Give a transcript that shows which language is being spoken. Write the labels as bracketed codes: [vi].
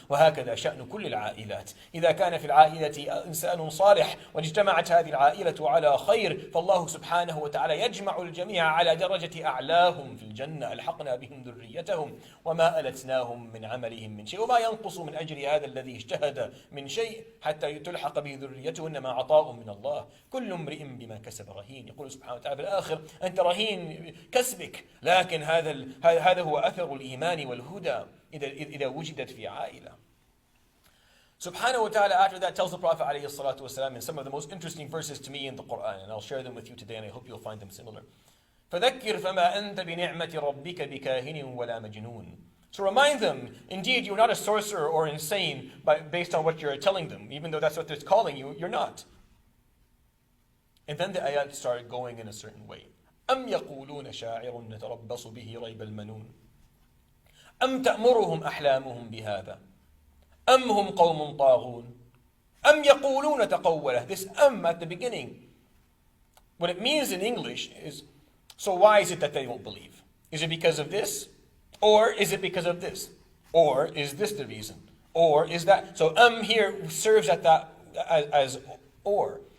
[ar] وهكذا شأن كل العائلات. إذا كان في العائلة إنسان صالح واجتمعت هذه العائلة على خير، فالله سبحانه وتعالى يجمع الجميع على درجة أعلاهم في الجنة، ألحقنا بهم ذريتهم وما ألتناهم من عملهم من شيء، وما ينقص من أجر هذا الذي اجتهد من شيء حتى تلحق به ذريته، إنما عطاء من الله. كل امرئ بما كسب رهين. يقول سبحانه وتعالى في الآخر أنت رهين كسبك، لكن هذا هو أثر الإيمان والهدى إذا وجدت في عائلة. [en] Subhanahu wa ta'ala after that tells the Prophet alayhi salatu wasalam in some of the most interesting verses to me in the Quran, and I'll share them with you today and I hope you'll find them similar. [ar] فذكر فما أنت بنعمة ربك بكاهن ولا مجنون. [en] To remind them, indeed you're not a sorcerer or insane based on what you're telling them, even though that's what they're calling you, you're not. And then the ayat started going in a certain way. [ar] أم يقولون شاعر نتربص به ريب المنون أم تأمرهم أحلامهم بهذا أم هم قوم طاغون أم يقولون تقوله. [en] This at the beginning, what it means in English is, so why is it that they won't believe? Is it because of this? Or is it because of this? Or is this the reason? Or is that? So here serves at that as or.